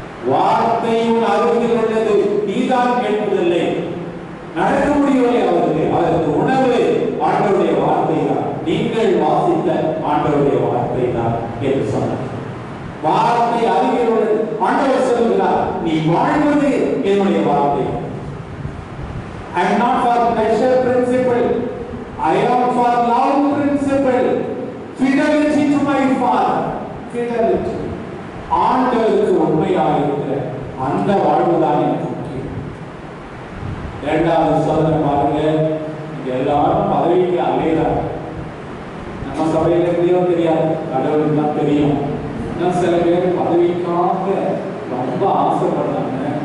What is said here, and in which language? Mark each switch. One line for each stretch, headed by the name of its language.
Tamil: வார்த்தையும் அருகில் உள்ளது, நீதான் கேட்பதில்லை, நடக்க முடியவில்லை. அவருக்கு உணவு ஆண்டவருடைய வார்த்தை தான், நீங்கள் வாசித்த ஆண்டவருடைய வார்த்தை தான் என்று சொன்னார். வார்த்தை அருகில் உள்ளது. ஆண்டவர் சொல்கிறார், நீ வாழ்வது என்னுடைய வார்த்தை.
English: I am not for pleasure principle, I am for love principle, fidelity to my father, fidelity.
Tamil: ஆண்டவருக்கு உண்மையாக இருக்கிற அந்த வாழ்வுதான் எனக்கு முக்கியம். 2வது சோதனை பாருங்க, எல்லாரும் பதவிக்கு அலையறாங்க. நம்ம சபையில எப்படியோ தெரியாது, கடவுளுக்கு தான் தெரியும். சில பேர் பதவிக்காக ரொம்ப ஆசைப்படுறாங்க.